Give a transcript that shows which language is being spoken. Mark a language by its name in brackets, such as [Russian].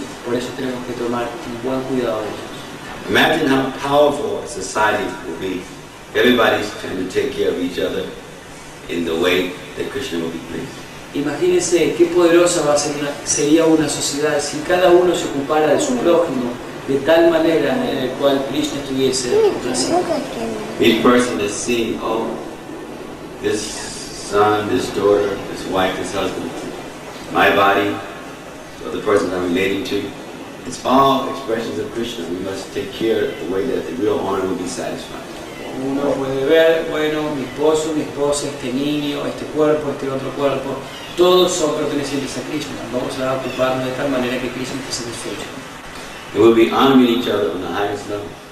[Spanish] Por eso tenemos que tomar un buen cuidado de ellos. [English] Imagine how powerful a society will be. Everybody's trying to take care of each other in the way that Krishna will be pleased. [Spanish] Imagínense qué poderosa sería una sociedad si cada uno se ocupara de su prójimo de tal manera en la cual Krishna estuviese complacido. [English] Each person is seeing, oh, this son, this daughter, this wife, this husband, my body, or the person I'm relating to. It's all expressions of Krishna. We must take care of the way that the real owner will be satisfied. [Spanish] Uno puede ver, bueno, mi esposo, mi esposa, este niño, este cuerpo, este otro cuerpo, todos son pertenecientes a Krishna. Vamos a ocuparnos de tal manera que Krishna esté satisfecho. [English] And we'll be honoring each other on the highest level.